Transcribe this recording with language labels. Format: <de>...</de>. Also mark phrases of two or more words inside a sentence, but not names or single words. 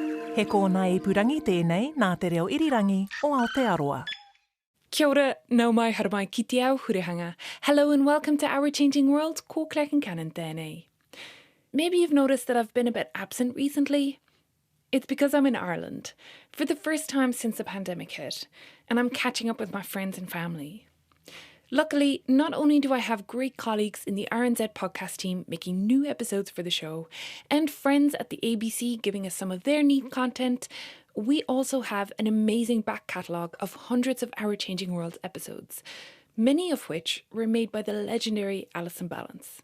<mi>He kōna e purangi tēnei nā te reo irirangi o Aotearoa. Kia ora, nau mai hara mai ki te ao hurihanga.</mi> <en>Hello and welcome to Our Changing World,</en> <mi>ko Concannon tēnei.</mi> <en>Maybe you've noticed that I've been a bit absent recently. It's because I'm in Ireland, for the first time since the pandemic hit, and I'm catching up with my friends and family. Luckily, not only do I have great colleagues in the RNZ podcast team making new episodes for the show, and friends at the ABC giving us some of their neat content, we also have an amazing back catalogue of hundreds of Our Changing World episodes, many of which were made by the legendary Alison Ballance.</en>